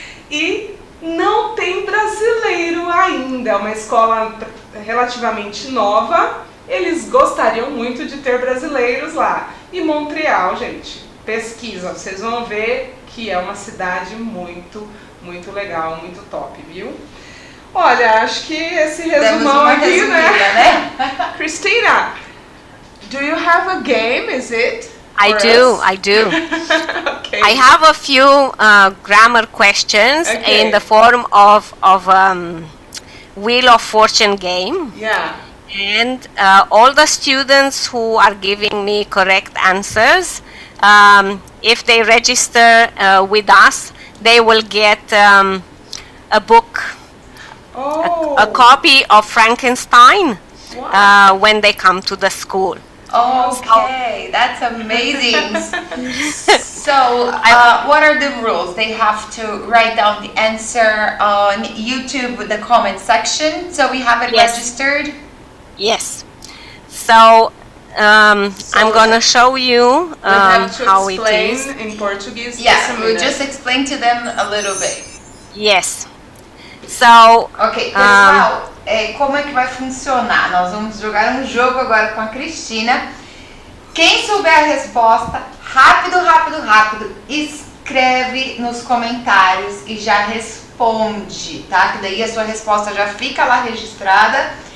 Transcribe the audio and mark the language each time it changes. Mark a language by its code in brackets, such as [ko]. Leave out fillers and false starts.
[pt] E não tem brasileiro ainda, é uma escola relativamente nova, eles gostariam muito de ter brasileiros lá. E Montreal, gente, pesquisa, vocês vão ver que é uma cidade muito, muito legal, muito top, viu? Olha, acho que esse resumão aqui, né? [en] Christina, do you have a game, is it? I do. Okay. I have a few grammar questions in the form of Wheel of Fortune game. Yeah. And all the students who are giving me correct answers, if they register with us, they will get a book, a copy of Frankenstein when they come to the school. Okay, that's amazing. So, what are the rules? They have to write down the answer on YouTube with the comment section, so we have it registered? Yes. So, I'm gonna show you how it is. In Portuguese. Yeah, we'll just explain to them a little bit. Yes. So, [pt] ok, pessoal, como é que vai funcionar? Nós vamos jogar um jogo agora com a Cristina. Quem souber a resposta, rápido, escreve nos comentários e já responde, tá? Que daí a sua resposta já fica lá registrada.